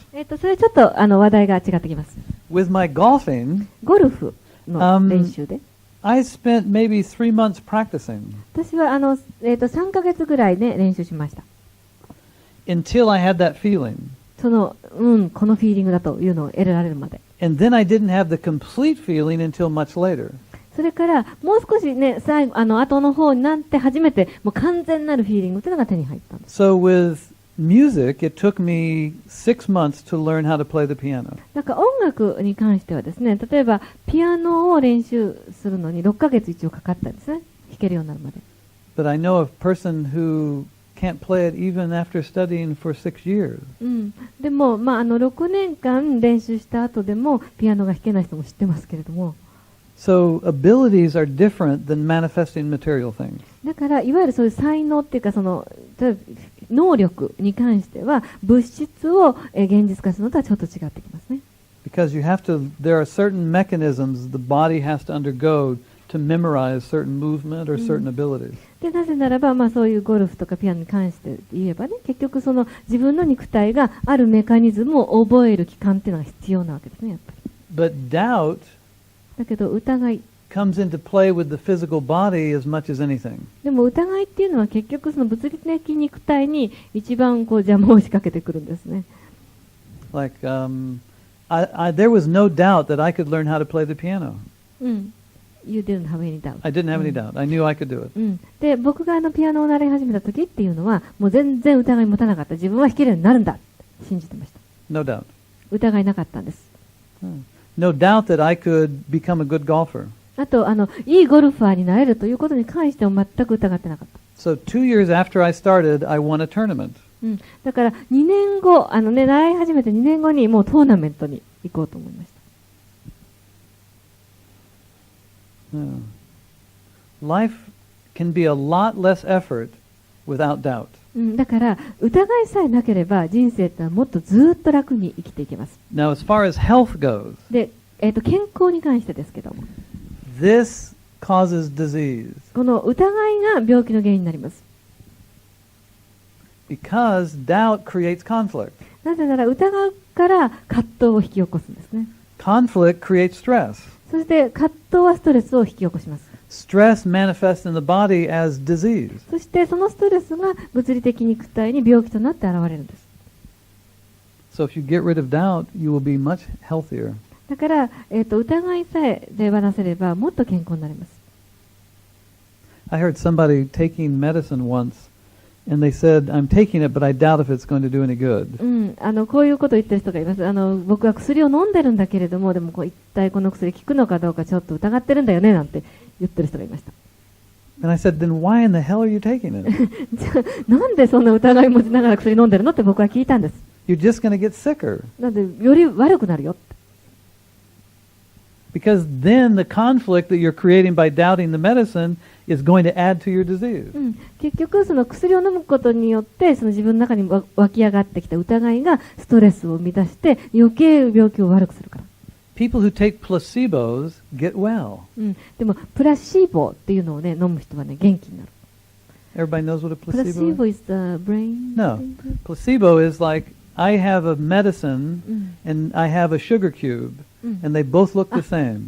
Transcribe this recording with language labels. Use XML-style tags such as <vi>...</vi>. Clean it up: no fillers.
<ja>それちょっと話題が違ってきます。</ja> <en>With my golfing,</en> <ja>ゴルフの練習で。</ja> <en>I spent maybe 3 months practicing</en> <ja>私は3ヶ月ぐらいね練習しました。</ja> <en>until I had that feeling.</en> <ja>このフィーリングだというのを得られるまで。</ja> <en>And then I didn't have the complete feeling until much later.</en> <ja>それからもう少しね後の方になって初めてもう完全なるフィーリングというのが手に入ったんです。</ja> <en>So with music, it took me 6 months to learn how to play the piano.</en> <ja>なんか音楽に関してはですね、例えばピアノを練習するのに6ヶ月一応かかったんですね。弾けるようになるまで。</ja> <en>But I know a person who can't play it even after studying for 6 years.</en> <ja>でも6年間練習した後でもピアノが弾けない人も知ってますけれども。</ja> <en>So abilities are different than manifesting material things.</en> <ja>だからいわゆるそういう才能っていうか例えばフ能力に関しては物質を現実化するのとはちょっと違ってきますね。</ja> <en>Because there are certain mechanisms the body has to undergo to memorize certain movement or certain abilities.</en> <ja>でなぜならば、そういうゴルフとかピアノに関して言えばね、結局その自分の肉体があるメカニズムを覚える期間っていうのが必要なわけですね、やっぱり。</ja> <en>But doubt</en> <ja>だけど疑い。</ja> <en>comes into play with the physical body as much as anything.</en> <ja>でも疑いっていうのは結局その物理的肉体に一番邪魔を仕掛けてくるんですね。</ja> <en>Like, there was no doubt that I could learn how to play the piano. You didn't have any doubt. I didn't have any doubt. I knew I could do it.</en> <ja>で、僕がピアノを習い始めた時っていうのは、もう全然疑い持たなかった。自分は弾けるようになるんだって信じてました。</ja> <en>No doubt.</en> <ja>疑いなかったんです。</ja> <en>No doubt that I could become a good golfer.</en> <ja>あと、いいゴルファーになれるということに関しても全く疑ってなかった。</ja> <en>So 2 years after I started, I won a tournament.</en> <ja>だから2年後、習い始めて2年後にもうトーナメントに行こうと思いました。</ja> <en>Life can be a lot less effort without doubt.</en> <ja>だから疑いさえなければ人生ってのはもっとずっと楽に生きていけます。</ja> <en>Now, as far as health goes,</en> <ja>で、健康に関してですけども、</ja> <en>this causes disease.</en> <ja>この疑いが病気の原因になります。</ja> <en>Because doubt creates conflict.</en> <ja>なぜなら疑うから葛藤を引き起こすんですね。</ja> <en>Conflict creates stress.</en> <ja>そして葛藤はストレスを引き起こします。</ja> <en>Stress manifests in the body as disease.</en> <ja>そしてそのストレスが物理的肉体に病気となって現れるんです。</ja> <en>So if you get rid of doubt, you will be much healthier.</en> <ja>だから、疑いさえ手放せればもっと健康になります。</ja> <en>I heard somebody taking medicine once, and they said, "I'm taking it, but I doubt if it's going to do any good."</en> <ja>こういうことを言ってる人がいます。僕は薬を飲んでるんだけれども、でも一体この薬効くのかどうかちょっと疑ってるんだよねなんて言ってる人がいました。</ja> <en>And I said, "Then why in the hell are you taking it?</en> <ja>じゃあなんでそんな疑い持ちながら薬飲んでるのって僕は聞いたんです。</ja> <en>You're just going to get sicker."</en> <ja>なんでより悪くなるよって。</ja> <en>Because then the conflict that you're creating by doubting the medicine is going to add to your disease.</en> <ja>結局その薬を飲むことによってその自分の中に湧き上がってきた疑いがストレスを生み出して余計病気を悪くするから。</ja> <en>People who take placebos get well.</en> <ja>でもプラシーボっていうのをね飲む人はね元気になる。</ja> <en>Everybody knows what a placebo is? Placebo is the brain. No. Placebo is like I have a medicine and I have a sugar cube. And they both look the same.</en>